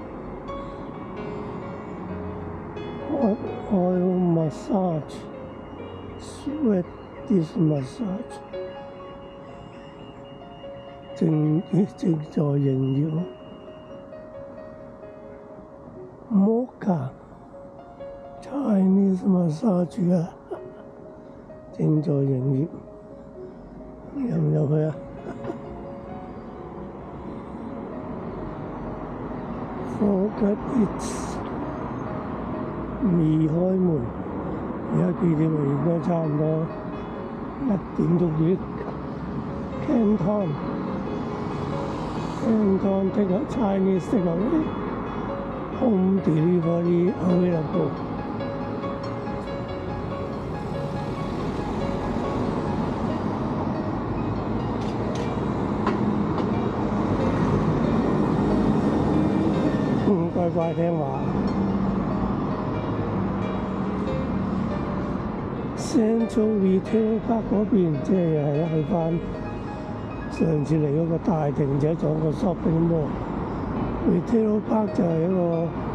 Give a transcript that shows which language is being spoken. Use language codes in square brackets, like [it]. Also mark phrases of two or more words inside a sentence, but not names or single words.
[en] hot oil massage, sweat dish massage， [yue] 正在營業。Mocha Chinese massage 啊，正在營業。入唔入去啊 ？ [en] Forget it， [yue] 未開門，而家幾點啊？應該差唔多1點鐘幾。 [en] Canton take a Chinese takeaway, home delivery available。 [yue] 乖聽話。Central Retail Park 嗰邊，即係去翻上次嚟嗰個大停車場個 [en] shopping mall。 [yue] Retail Park 就係一個